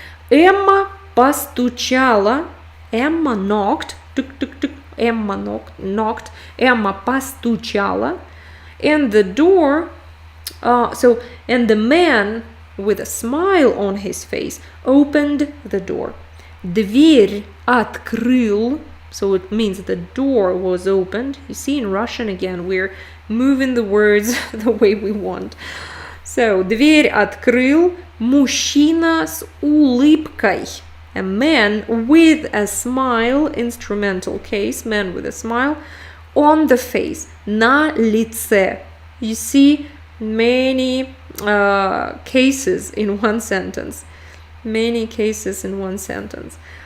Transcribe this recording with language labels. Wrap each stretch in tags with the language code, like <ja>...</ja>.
<ru>Эмма постучала,</ru> <en>Emma knocked, тук-тук-тук, Emma knocked, Emma постучала, and the door, and the man with a smile on his face opened the door.</en> <ru>Дверь открыл,</ru> <en>so it means the door was opened. You see, in Russian again, we're moving the words the way we want.</en> <ru>So, дверь открыл мужчина с улыбкой.</ru> <en>A man with a smile, instrumental case, man with a smile, on the face,</en> <ru>на лице.</ru> <en>You see many cases in one sentence. Many cases in one sentence.</en>